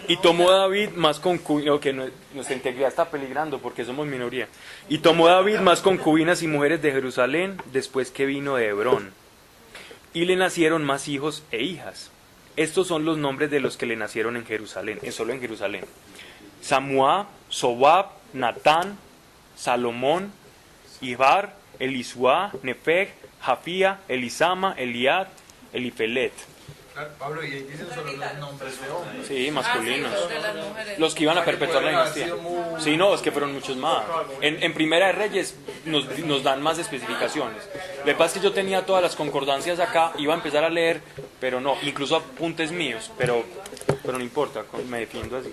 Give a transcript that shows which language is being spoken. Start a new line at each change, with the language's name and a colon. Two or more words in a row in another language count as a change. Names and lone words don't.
Spanish: Y tomó David más concubinas, que nuestra integridad está peligrando porque somos minoría. Y tomó David más concubinas y mujeres de Jerusalén después que vino de Hebrón. Y le nacieron más hijos e hijas. Estos son los nombres de los que le nacieron en Jerusalén, solo en Jerusalén. Samuá, Sobab, Natán, Salomón, Ibar, Elisuá, Nefeg, Jafía, Elisama, Eliad, Elifelet. Claro, Pablo, y ahí dicen solo los nombres de hombres. Sí, masculinos. Ah, sí, de las mujeres. Los que iban a perpetuar la dinastía. Sí, no, es que fueron muchos más. En Primera de Reyes nos dan más especificaciones. Lo que pasa es que yo tenía todas las concordancias acá, iba a empezar a leer, pero no, incluso apuntes míos, pero no importa, me defiendo así.